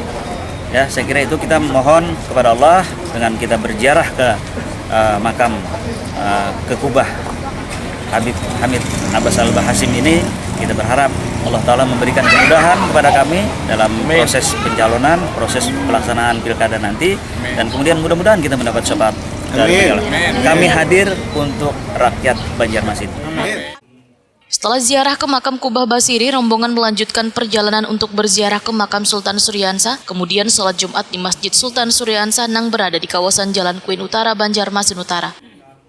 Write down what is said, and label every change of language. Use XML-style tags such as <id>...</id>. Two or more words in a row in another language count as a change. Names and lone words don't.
<id>Ya, saya kira itu kita mohon kepada Allah dengan kita berziarah ke makam ke Kubah Habib Hamid Abbas Al-Bahashim ini. Kita berharap Allah Ta'ala memberikan kemudahan kepada kami dalam proses pencalonan, proses pelaksanaan pilkada nanti, dan kemudian mudah-mudahan kita mendapat syafaat dari beliau. Kami hadir untuk rakyat Banjarmasin. Setelah ziarah ke makam Kubah Basirih, rombongan melanjutkan perjalanan untuk berziarah ke makam Sultan Suryansah, kemudian sholat Jumat di Masjid Sultan Suryansah yang berada di kawasan Jalan Kuin Utara, Banjarmasin Utara.</id>